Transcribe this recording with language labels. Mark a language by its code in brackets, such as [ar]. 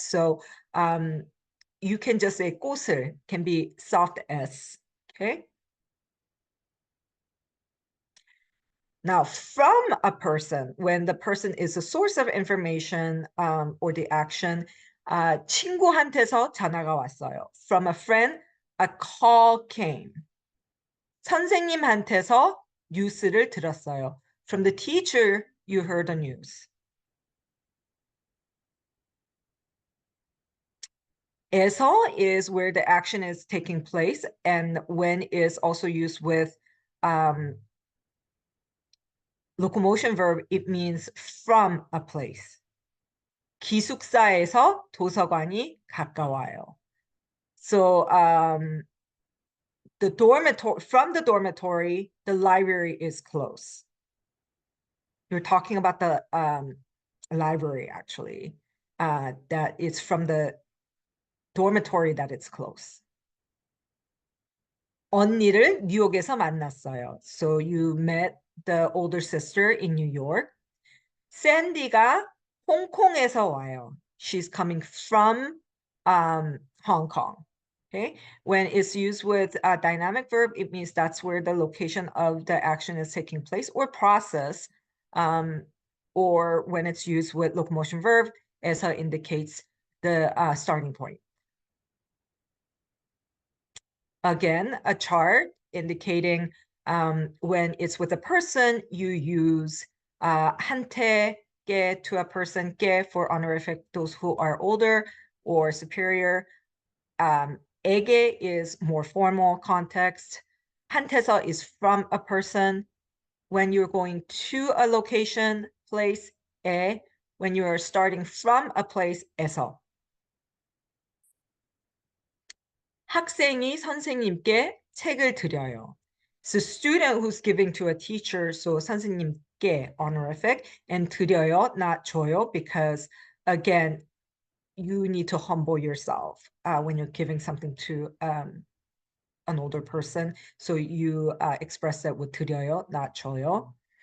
[en] So you can just say 꽃을, can be soft S. Okay. Now, from a person, when the person is a source of information or the action, [ko] 친구한테서 전화가 왔어요. [en] From a friend, a call came. [ko] 선생님한테서 뉴스를 들었어요. [en] From the teacher, you heard the news. 에서 is where the action is taking place, and when is also used with locomotion verb, it means from a place. [ko] 기숙사에서 도서관이 가까워요. [en] So the dormitory, from the dormitory, the library is close. You're talking about the library, actually, that it's from the dormitory that it's close. [ko] 언니를 뉴욕에서 만났어요. [en] So you met the older sister in New York. [ko] 샌디가 홍콩에서 와요. [en] She's coming from Hong Kong. Okay, when it's used with a dynamic verb, it means that's where the location of the action is taking place or process. Or when it's used with locomotion verb, 에서 indicates the starting point. Again, a chart indicating when it's with a person, you use 한테, 게 to a person, 게 for honorific, those who are older or superior. 에게 is more formal context. 한테서 is from a person. When you're going to a location, place, 에. When you are starting from a place, 에서. [ko] 학생이 선생님께 책을 드려요. [en] So student who's giving to a teacher, so 선생님께 honorific, and 드려요, not 줘요, because again, you need to humble yourself when you're giving something to an older person. So you express that with 드려요, not 줘요.